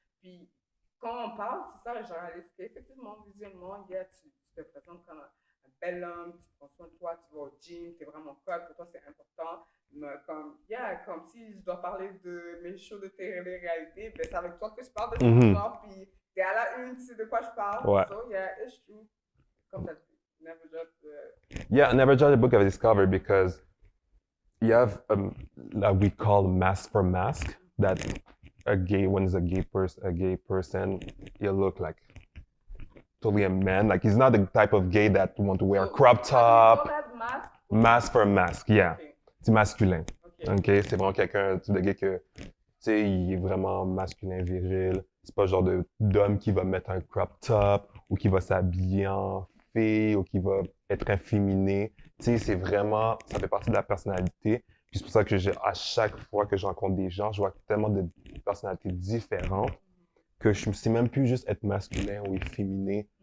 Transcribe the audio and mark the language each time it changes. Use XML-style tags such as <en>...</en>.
<fr>Puis, quand on parle, c'est ça, je réalise qu'effectivement, visuellement, tu te présentes comme un bel homme, tu prends soin de toi, tu vas au gym, tu es vraiment cool, pour toi, c'est important. Mais comme si je dois parler de mes shows de télé-réalité, ben, c'est avec toi que je parle de ce genre, puis t'es à la une, tu sais de quoi je parle. Ouais.</fr> <en>So, it's true.</en> <fr>Comme ça,</fr> <en>never judge. Yeah, never judge a book of its cover because you have that we call mask for mask, that when it's a gay person, he'll look like totally a man. Like he's not the type of gay that want to wear a crop top. Mask for mask, yeah. Okay.</en> <fr>C'est masculin.</fr> <en>OK?</en> <fr>C'est vraiment quelqu'un, de gay que, tu sais, il est vraiment masculin, viril. C'est pas le genre d'homme qui va mettre un crop top ou qui va s'habiller en fille ou qui va être efféminé. Tu sais, c'est vraiment, ça fait partie de la personnalité. Puis c'est pour ça que à chaque fois que je rencontre des gens, je vois tellement de personnalités différentes que je ne sais même plus juste être masculin ou efféminé.</fr>